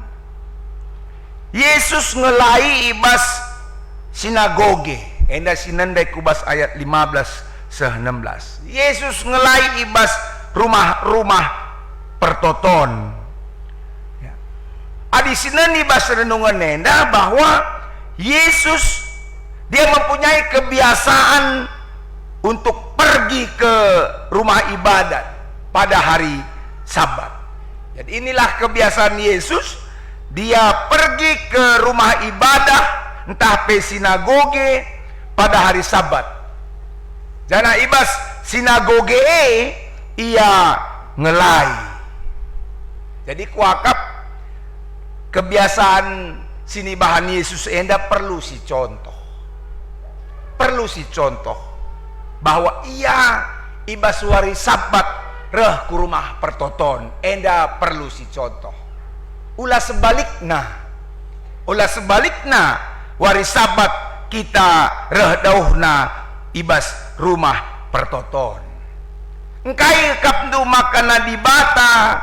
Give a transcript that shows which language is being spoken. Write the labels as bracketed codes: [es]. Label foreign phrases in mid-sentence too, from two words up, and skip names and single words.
[btx] Yesus ngelai ibas sinagoge enda sinendai kubas ayat 15-16 Yesus ngelai ibas rumah-rumah pertoton ya. Adi sinen ibas renungan enda [id] bahwa Yesus dia mempunyai kebiasaan untuk pergi ke rumah ibadat pada hari Sabat. Jadi inilah kebiasaan Yesus. Dia pergi ke rumah ibadah [btx] entah pe [id] sinagoge pada hari Sabat. [btx] Jana ibas sinagoge ia ngelai. Jadi kuakap kebiasaan sini bahan Yesus enda perlu si contoh. Perlu si contoh bahwa ia ibas wari Sabat reh ku rumah pertoton enda perlu si contoh. Ulah sebalikna wari Sabat kita reh dauhna ibas rumah pertoton engkai kapdu makana dibata